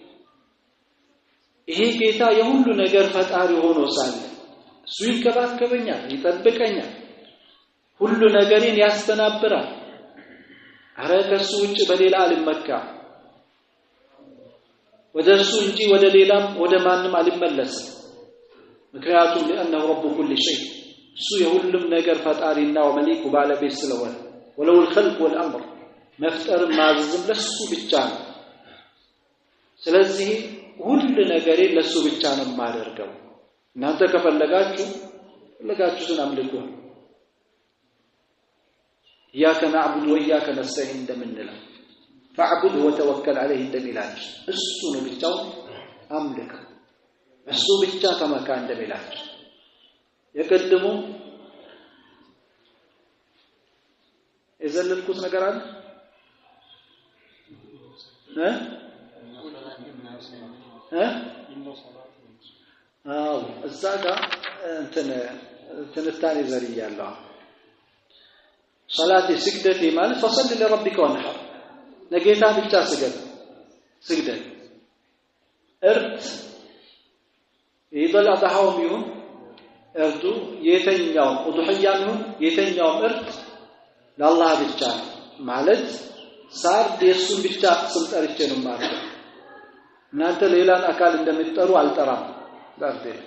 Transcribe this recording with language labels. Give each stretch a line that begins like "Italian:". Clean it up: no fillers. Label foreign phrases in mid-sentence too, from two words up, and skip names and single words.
Amharic: ይሄ ጌታ የሁሉ ነገር ፈጣሪ ሆኖ ሳለ እሱ ይንከባከበኛል ይጠብቀኛል ሁሉ ነገርን ያስተናብራል አረከሱ ውጭ በሌላ አልመካ ወደሱ እንጂ ወደ ሌላም ወደ ማንም አልመለስም ምክንያቱም
Arabic: لانه رب كل شيء
Amharic: እሱ የሁሉም ነገር ፈጣሪና ወመሊኩ ባለቤት ስለሆነ
Arabic: وله الخلق والامر
Amharic: መፍጠር ማዘዝም ለሱ ብቻ ነው ስለዚህ ሁሉ ነገር ለሱ ብቻ ነው ማደርገው እናንተ ከፈለጋችሁን አምልኩ
Arabic: إياك نعبد وإياك نستعين
Amharic: እንደምንለው
Arabic: فاعبد وتوكل عليه
Amharic: እንደሚላችሁ እሱ ነው ብቻው አምልክ እሱ ብቻ ተመካ እንደሚላችሁ የቀድሞ የዘለልኩት ነገር አለ አዎ እዛ ጋር ትንታኔ ዘርያለሁ
Arabic: صلاه سجدت
Amharic: ማለት
Arabic: فصل لربك وانحر
Amharic: ለጌታ ብቻ ስግደት እርት ይበላ ታውም ይሁን እርቱ የተኛው ኡድህያም ይሁን የተኛው እርት ለአላህ ብቻ ማለት ሳር የሱን ብቻ ስም ጠርቼ ነው ማለት እናንተ ሌላን አካል እንደምትጠሩ አልጠራም ዳርቴ